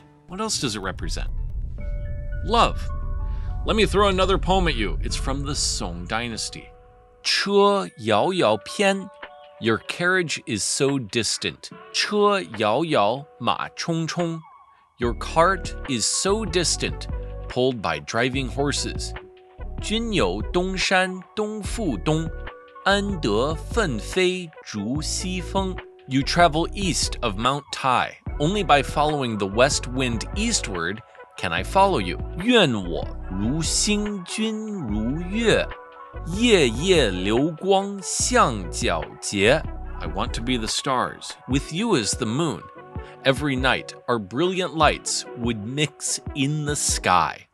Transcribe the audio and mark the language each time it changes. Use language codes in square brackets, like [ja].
[en] What else does it represent? Love. Let me throw another poem at you. It's from the Song Dynasty. 车遥遥篇, your carriage is so distant. [zh] 车遥遥mǎchōngchōng, [en] your cart is so distant, pulled by driving horses. [zh] 君游东山东复东, 安得奋飞逐西风. [en] You travel east of Mount Tai. Only by following the west wind eastward can I follow you. [zh] 愿我如星君如月, 夜夜流光相皎洁. [en] I want to be the stars, with you as the moon. Every night our brilliant lights would mix in the sky.